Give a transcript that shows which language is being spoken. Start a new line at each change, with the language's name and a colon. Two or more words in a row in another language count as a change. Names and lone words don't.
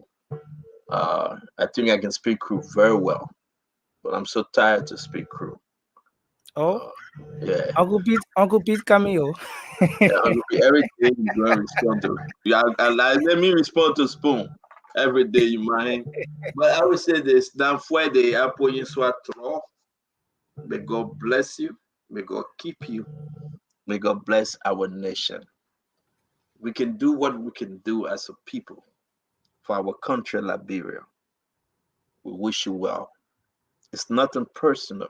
English: I think I can speak crew very well, but I'm so tired to speak crew. Oh, yeah. Uncle Pete Camille. Yeah, Uncle Pete, every day you going to respond to. Yeah, let me respond to Spoon every day. You mind? But I would say this: Dan Fuede, apoyin swatro. May God bless you. May God keep you. May God bless our nation. We can do what we can do as a people for our country, Liberia. We wish you well. It's nothing personal.